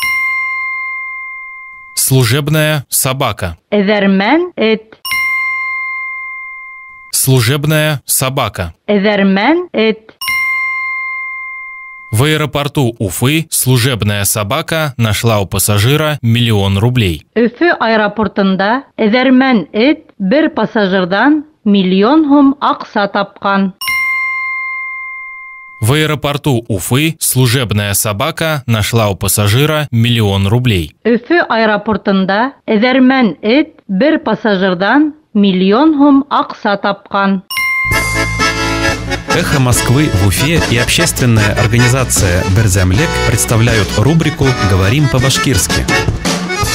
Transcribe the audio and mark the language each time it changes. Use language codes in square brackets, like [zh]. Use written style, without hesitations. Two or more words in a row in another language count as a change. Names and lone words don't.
[ru] Служебная собака. [ba] Эдермен. Эт. [ru] Служебная собака. [ba] Эдермен. Эт. [ru] В аэропорту Уфы служебная собака нашла у пассажира 1 000 000 рублей. [ba] Өфө аэропортында эдермен эт бер пассажирдан 1 000 000 сум акча тапкан. [ru] В аэропорту Уфы служебная собака нашла у пассажира 1 000 000 рублей. [ba] Өфө аэропортында эдермен эт бер пассажирдан 1 000 000 сум акча тапкан. [ru] Эхо Москвы в Уфе и общественная организация «Берзямлек» представляют рубрику «Говорим по-башкирски».